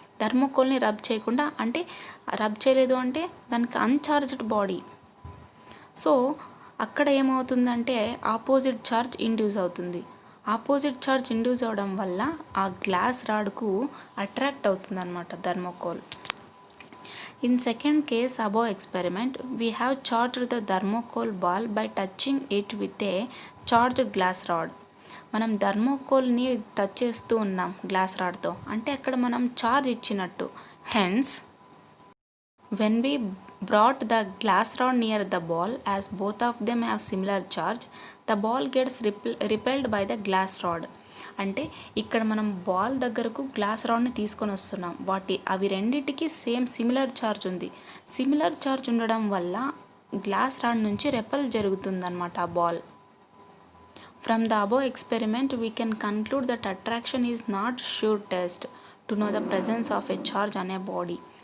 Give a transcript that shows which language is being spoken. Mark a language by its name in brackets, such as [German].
[Telugu] థర్మోకోల్ని rub చేయకుండా అంటే rub చేయలేదు అంటే దానికి అన్చార్జ్డ్ బాడీ. సో అక్కడ ఏమవుతుందంటే ఆపోజిట్ ఛార్జ్ ఇండ్యూస్ అవుతుంది. ఆపోజిట్ ఛార్జ్ ఇండ్యూస్ అవ్వడం వల్ల ఆ గ్లాస్ రాడ్కు అట్రాక్ట్ అవుతుంది అన్నమాట thermocol. [English] In second case above experiment, we have charged the thermocol ball by touching it with a charged glass rod. [Telugu] మనం థర్మోకోల్ని టచ్ చేస్తూ ఉన్నాం గ్లాస్ రాడ్తో, అంటే అక్కడ మనం చార్జ్ ఇచ్చినట్టు. [English] Hence when we brought the glass rod near the ball, as both of them have similar charge, the ball gets repelled by the glass rod. [Telugu] అంటే ఇక్కడ మనం బాల్ దగ్గరకు గ్లాస్ రాడ్ని తీసుకొని వస్తున్నాం, అవి రెండింటికి సిమిలర్ ఛార్జ్ ఉంది. సిమిలర్ ఛార్జ్ ఉండడం వల్ల గ్లాస్ రాడ్ నుంచి రెపెల్ జరుగుతుందన్నమాట ఆ ball. [English] From the above experiment we can conclude that attraction is not sure test to know the presence of a charge అనే body.